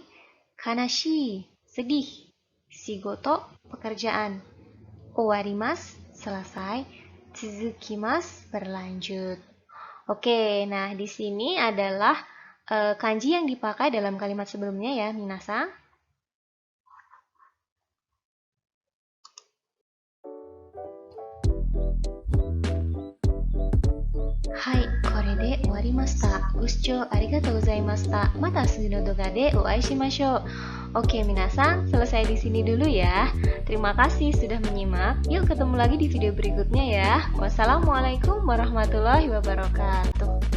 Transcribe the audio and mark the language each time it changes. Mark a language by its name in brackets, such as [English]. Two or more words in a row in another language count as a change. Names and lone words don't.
[Indonesian] Kanashi, sedih. Shigoto, pekerjaan. Owarimasu, selesai. Tsuzukimasu, berlanjut. Oke, nah di sini adalah kanji yang dipakai dalam kalimat sebelumnya ya, minasan. [Japanese] Hai, これで終わりました。ご視聴ありがとうございました。また次の動画でお会いしましょう。 [Indonesian] Oke, minasan, selesai di sini dulu ya. Terima kasih sudah menyimak. Yuk ketemu lagi di video berikutnya ya. Wassalamualaikum warahmatullahi wabarakatuh.